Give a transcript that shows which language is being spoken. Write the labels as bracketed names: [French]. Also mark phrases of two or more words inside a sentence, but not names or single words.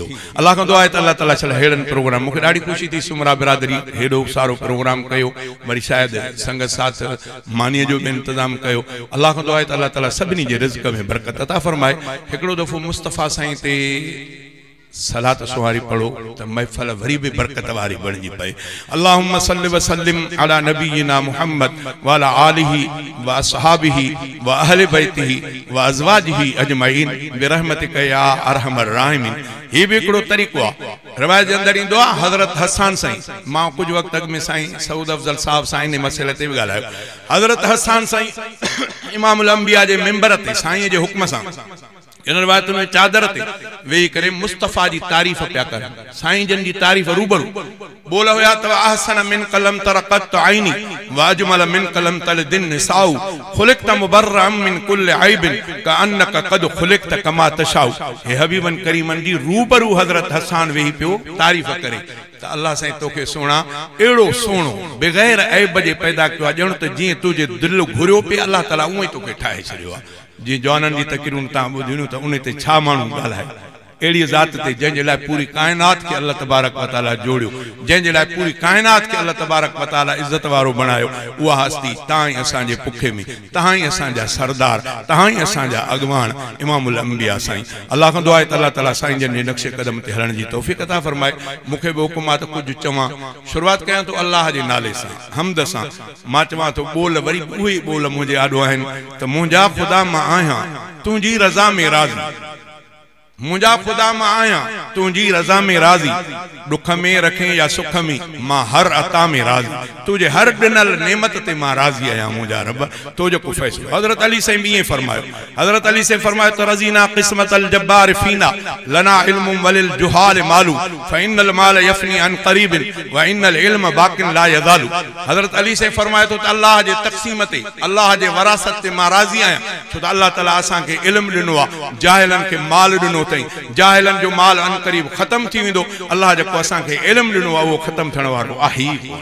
[Sindhi] अल्लाह खां दुआ है त अल्लाह ताला चल हेड़न प्रोग्राम मुखे ॾाढी खुशी थी सुमरा बिरादरी हेॾो सारो प्रोग्राम कयो वरी शायद संगत साथ मानीअ जो भी इंतजाम कयो अल्लाह खां दुआ है त अल्लाह ताला सभिनी जे रिज़्क़ में बरकत अता फरमाए हिकिड़ो दफ़ो मुस्तफ़ा साईं ते सलात सुहारी पढ़ो तो महफल वरी भी बरकत वारी बणजी पए [Arabic] اللهم صل وسلم على نبينا محمد وعلى آله وأصحابه وأهل بيته وأزواجه أجمعين برحمتك يا أرحم الراحمين. [Sindhi] ये भी एकड़ो तरीक़ो आहे रवायत जे अंदर ईंदो आहे हज़रत हसन साईं मां कुछ वक्त अॻु में साईं सऊद अफ़ज़ल साहब साईं ने मसइले ते भी ॻाल्हायो हज़रत हसन साईं इमामुल अंबिया जे मिंबर ते साईं जे हुक्म सां इन रिवायत में चादर ते वेही करे मुस्तफ़ा जी तारीफ़ पिया कर साईं जन जी तारीफ़ रूबरू बोल हुया त [Arabic] أحسن منك لم تر قط عيني وأجمل منك لم تلد النساء خلقت مبرأ من كل عيب كأنك قد خلقت كما تشاء. [Sindhi] हे हबीबन करीमन जी रूबरू हज़रत हसन वेही पियो तारीफ़ करे त अल्लाह साईं तोखे सोना एड़ो सोनो बग़ैर ऐब जे पैदा कयो आहे ॼण त जीअं तुंहिंजे दिल घुरियो पे अल्लाह ताला उएं तोखे ठाहे छॾियो आहे। जी जवाननि जी तकरीरूं तव्हां ॿुधियूं त उन ते छा माण्हू ॻाल्हाए अहिड़ी ज़ात ते जंहिंजे लाइ पूरी काइनात खे अल्लाह [Arabic] تبارك وتعالى [Sindhi] जोड़ियो जंहिंजे लाइ पूरी काइनात खे अल्लाह [Arabic] تبارك وتعالى [Sindhi] इज़त वारो बणायो उहा हस्ती तव्हां ई असांजे पुखे में तव्हां ई असांजा सरदार तव्हां ई असांजा अॻवान इमामुल अंबिया साईं अल्लाह खां दुआ आहे त अल्लाह ताला साईं जन जे नक्शे कदम ते हलण जी तौफ़ीक़ अता फरमाए। मूंखे बि हुकुम आहे त कुझु चवां शुरूआत कयां थो अल्लाह जे नाले सां हमद सां मां चवां थो ॿोल वरी उहे ॿोल मुंहिंजे आॾो आहिनि त मुंहिंजा ख़ुदा मां आहियां तुंहिंजी रज़ा में राज़ी मुंहिंजा ख़ुदा मां आहियां तुंहिंजी रज़ा में राज़ी दुख में रखें या सुख में मां हर अता में राज़ी तुझे हर ॾिनल नेमत ते मां राज़ी आहियां मुंहिंजा रब तो जो को फ़ैसिलो। हज़रत अली साईं बि ईअं फरमायो हज़रत अली साईं फरमायो त [Arabic] رضينا قسمة الجبار فينا لنا علم وللجهال مال فإن المال يفنى عن قريب وإن العلم باق لا يزال. [Sindhi] हज़रत अली साईं फरमायो त अल्लाह जे तक़सीम ते अल्लाह जे वरासत ते मां राज़ी आहियां छो त अल्लाह ताला असांखे इल्म ॾिनो आहे जाहिलनि खे माल ॾिनो जाहिलन जो माल अन करीब खत्म थी वेंदो अल्लाह जेको असांखे इल्म ॾिनो आहे उहो ख़त्म थियण वारो आहे ई कोन।